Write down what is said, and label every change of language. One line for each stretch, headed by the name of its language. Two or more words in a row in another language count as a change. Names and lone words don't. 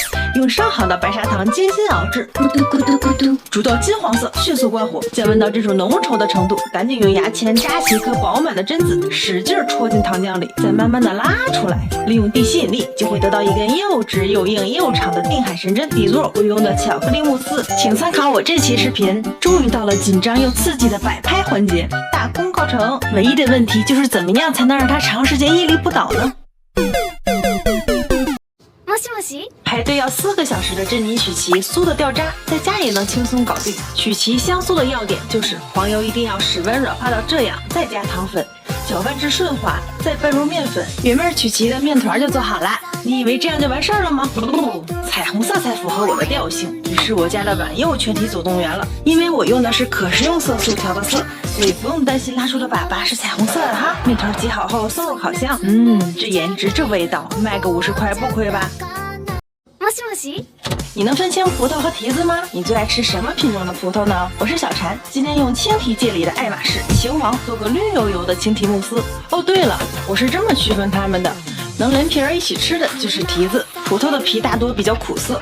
Chinese: 用上好的白砂糖精心熬制，咕嘟咕嘟咕嘟，煮到金黄色，迅速关火，降温到这种浓稠的程度，赶紧用牙签扎起一颗饱满的榛子，使劲戳进糖浆里，再慢慢的拉出来，利用地吸引力就会得到一根又直又硬又长的定海神针。底座我用的巧克力慕斯，请参考我这期视频。终于到了紧张又刺激的摆拍环节，大功告成。唯一的问题就是怎么样才能让它长时间屹立不倒呢？もしもし，排队要4个小时的珍妮曲奇酥的掉渣，在家也能轻松搞定。曲奇香酥的要点就是黄油一定要室温软化到这样，再加糖粉，搅拌至顺滑，再拌入面粉，原味曲奇的面团就做好了。你以为这样就完事儿了吗？不，彩虹色才符合我的调性。于是我家的碗又全体总动员了，因为我用的是可食用色素调的色，所以不用担心拉出的粑粑是彩虹色的哈。面团挤好后送入烤箱，这颜值这味道，卖个50块不亏吧？もしもし，你能分清葡萄和提子吗？你最爱吃什么品种的葡萄呢？我是小禅，今天用青提界里的爱马仕、秦王做个绿油油的青提慕斯。哦，对了，我是这么区分它们的： 能连皮儿一起吃的就是提子，葡萄的皮大多比较苦涩。